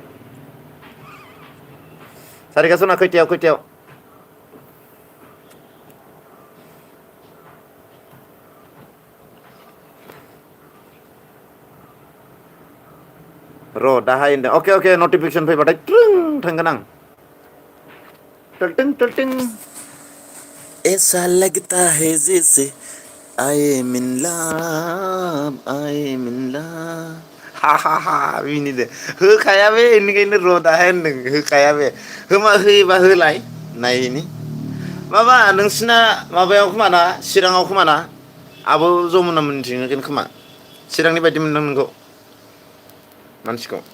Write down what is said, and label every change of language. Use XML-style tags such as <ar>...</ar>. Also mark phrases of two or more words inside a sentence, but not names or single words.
<brx>सारिका सना खैथायाव र' दाहाय होनदों</brx> <en>okay notification</en> <brx>फैबाथाय ट्रिं थांगोन आं टल्टिं</brx> <hi>ऐसा लगता है जैसे</hi> <en>I am in love</en> <brx>हा मिनिदो होखाया बे बेनिखायनो र' दाहाय होनदों होखाया बे होयोबा होलाय नायनि माबा नोंसिना माबायाव खोमा ना चिराङाव खोमा ना आब' जमुना मोनथिगोन खोमा चिरांनि बायदि मोनदों नोंखौ मानसिखौ</brx>